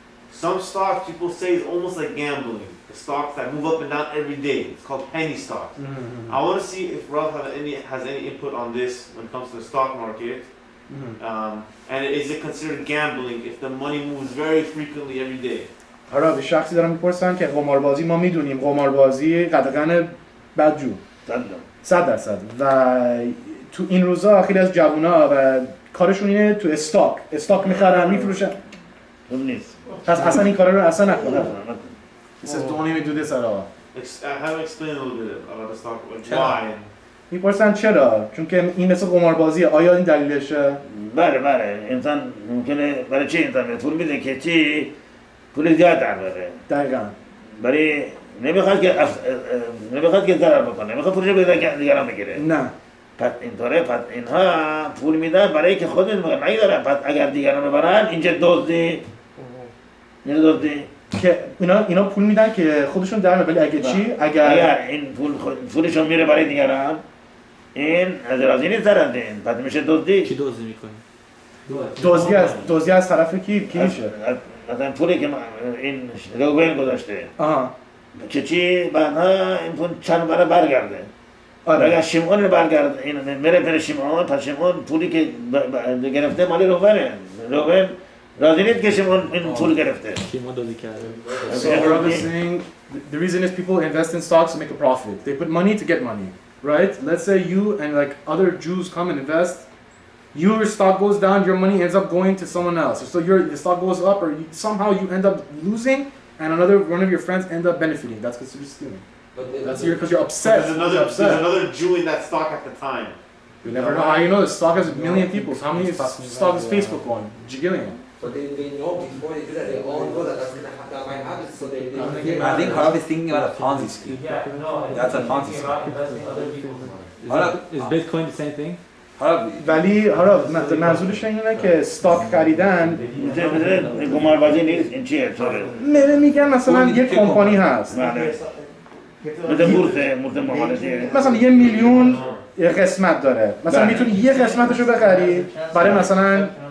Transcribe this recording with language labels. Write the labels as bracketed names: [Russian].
[English] Some stocks people say is almost like gambling. The stocks that move up and down every day. It's called penny stocks. Mm-hmm. I want to see if Rav has any input on this when it comes to the stock market. Mm-hmm. And is it considered gambling if the money moves very frequently every day? [Persian] حالا به شخصی دارم میپرسن که قماربازی ما میدونیم قماربازی قدغن بدجو 100% و تو این روزا خیلی از جوونا و کارشون اینه تو استاک میخرن میفروشن اون نیست پس اصلا این کارا رو اصلا نکنن. [English] He says don't even do this at all. Have explained a little bit about the stock market. Why? [Persian] میپرسن چرا؟ چون که این مثل قماربازیه. آیا این دلیلشه؟ بله انسان ممکنه برای چی انسان پول میده که چی پول زیاد در بره. دقیقاً. برای نمیخواد که ضرر بکنه، نمیخواد پولش بده دیگران بگیره. نه. پس اینطوره، پس اینها پول میدن برای که خودشون نگیرن. پس اگر دیگران ببرن اینجا دزدی که اینا پول میدن که خودشون در ولی اگه چی؟ اگر این پولشون میره برای دیگران این از راضی نیست دارن این پس میشه دزدی. کی دزدی میکنه؟ دزدی از طرف کی میشه؟ مثلا پولی که این روبین گذاشته که چی بعدها این پول چند برای برگرده. اگر شیمون برگرده این میره پر شیمون، پس شیمون پولی که گرفته مالی روبینه. روبین راضی نیست که شیمون این پول گرفته. شیمون دزدی کرده. [English] So Harav is saying the reason is people invest in stocks to make a profit. They put money to get money, right? Let's say you and like other Jews come and invest. Your stock goes down, your money ends up going to someone else. So the stock goes up, or somehow you end up losing, and one of your friends end up benefiting. That's considered stealing. That's because you're upset. There's another Jew in that stock at the time. You never know. How you know the stock has a million people? How many stock is Facebook on? Jigillion. So they know before they do that. They all know that that might happen. So they I think Harav is thinking about a Ponzi scheme. Yeah, no. That's a Ponzi scheme. Other people's Is Bitcoin the same thing? [Persian] ولی منظورش اینه که استاک خریدن قماربازی نیست این چیه میگن مثلا یک کمپانی هست مثل مورد معاملاتی مثلا 1 میلیون قسمت داره مثلا میتونی یه قسمتشو بخری برای مثلا